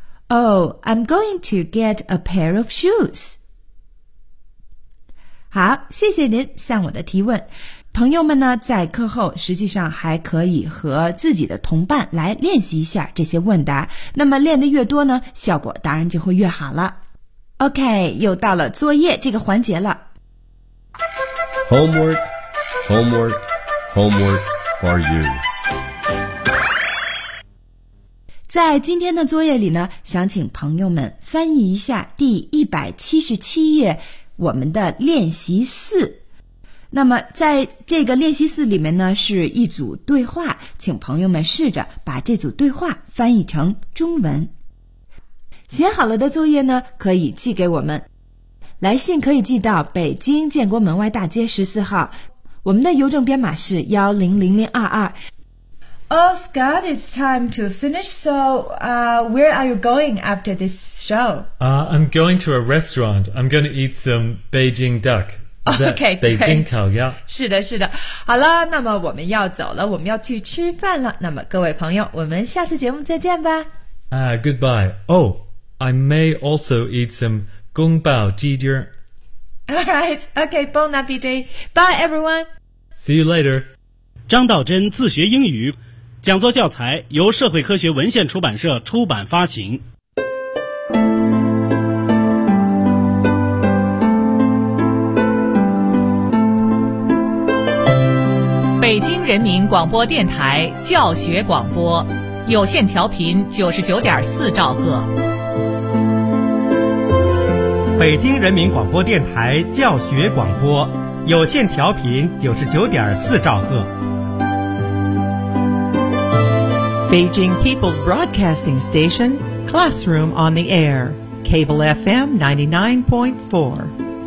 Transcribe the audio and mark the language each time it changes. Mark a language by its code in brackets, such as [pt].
[en] Oh, I'm going to get a pair of shoes. [zh] 好，谢谢您向我的提问。朋友们呢，在课后实际上还可以和自己的同伴来练习一下这些问答。那么练得越多呢，效果当然就会越好了。OK, 又到了作业这个环节了。 [en] Homework, homework, homework for you. [zh] 在今天的作业里呢，想请朋友们翻译一下第177页我们的练习四。那么在这个练习四里面呢，是一组对话，请朋友们试着把这组对话翻译成中文。写好了的作业呢，可以寄给我们。来信可以寄到北京建国门外大街14号，我们的邮政编码是100022。 [en] Oh, Scott, it's time to finish, so where are you going after this show? I'm going to a restaurant. I'm going to eat some Beijing duck. Okay, [zh] 北京烤鸭。是的，是的。好了，那么我们要走了，我们要去吃饭了。那么各位朋友，我们下次节目再见吧。 [en] Goodbye. Oh, I may also eat some 宫保鸡丁。 All right, okay, bon appetit. Bye, everyone. See you later. [zh] 张道真自学英语讲座教材由社会科学文献出版社出版发行。北京人民广播电台教学广播有线调频99.4兆赫。北京人民广播电台教学广播有线调频99.4兆赫。 [en] Beijing People's Broadcasting Station, Classroom on the Air, Cable FM 99.4.